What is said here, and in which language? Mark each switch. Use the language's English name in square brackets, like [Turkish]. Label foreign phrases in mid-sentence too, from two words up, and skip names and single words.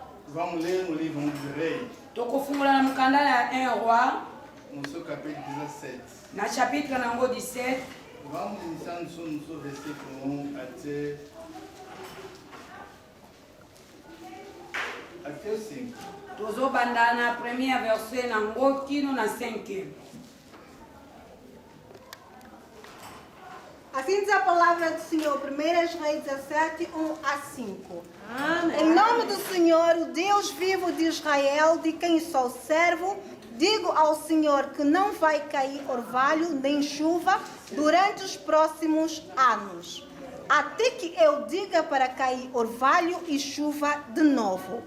[Portuguese] Vamos ler no livro do Rei, [Lingala] tokufungula na mukanda ya 1 Roi [Portuguese] no seu capítulo 17. [Lingala] na chapitre nango 17. [Portuguese] Vamos iniciar no seu versículo 1 até o 5. [Lingala] Tozobanda na [French] premier verset [Lingala] nango kino na 5. [Portuguese] Assim diz a palavra do Senhor, 1 Reis 17, 1 a 5. Amém. Em nome do Senhor, o Deus vivo de Israel, de quem sou servo, digo ao Senhor que não vai cair orvalho nem chuva durante os próximos anos, até que eu diga para cair orvalho e chuva de novo.